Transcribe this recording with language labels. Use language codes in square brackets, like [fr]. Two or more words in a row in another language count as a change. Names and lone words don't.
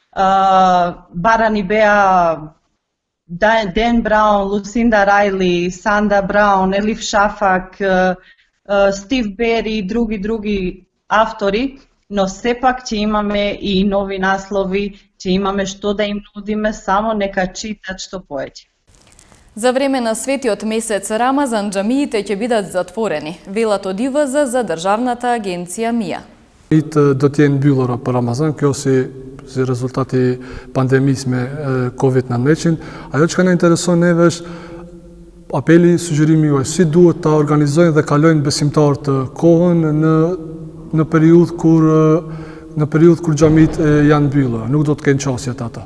[mk] Барани беа Ден Браун, Лусинда Рајли, Санда Браун, Елиф Шафак, Стив Бери и други автори, но сепак ќе имаме и нови наслови, ќе имаме што да им нудиме, само нека читат што повеќе. За време на светиот месец Рамазан џамиите ќе бидат затворени, велат од ИВЗ за државната агенција МИА. [sq] Do të jenë mbyllura për Ramazan, kjo si rezultati pandemisë me COVID-19. Ajo që na intereson neve është apeli, sugjerimi juaj, si duhet ta organizojnë dhe kalojnë besimtarët kohën në periudhë kur xhamit janë mbyllura, nuk do të kenë qasjet ata.